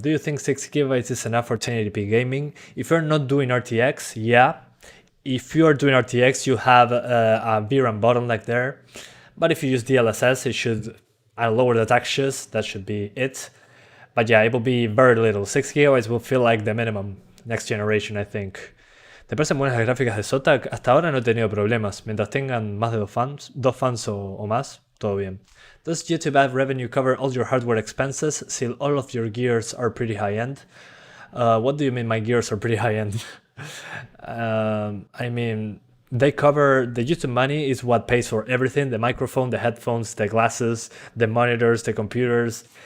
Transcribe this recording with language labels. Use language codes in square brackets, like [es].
[en] Do you think 6GB is enough for 1080p gaming? If you're not doing RTX, yeah. If you are doing RTX, you have a VRAM bottleneck there. But if you use DLSS, it should lower the textures, that should be it. But yeah, it will be very little. 6GB will feel like the minimum next generation, I think. [es] ¿Te parecen buenas las gráficas de ZOTAC? Hasta ahora no he tenido problemas. Mientras tengan más de dos fans o más, todo bien. [en] Does YouTube ad revenue cover all your hardware expenses? Still, all of your gears are pretty high-end. What do you mean my gears are pretty high-end? I mean, they cover, the YouTube money is what pays for everything, the microphone, the headphones, the glasses, the monitors, the computers.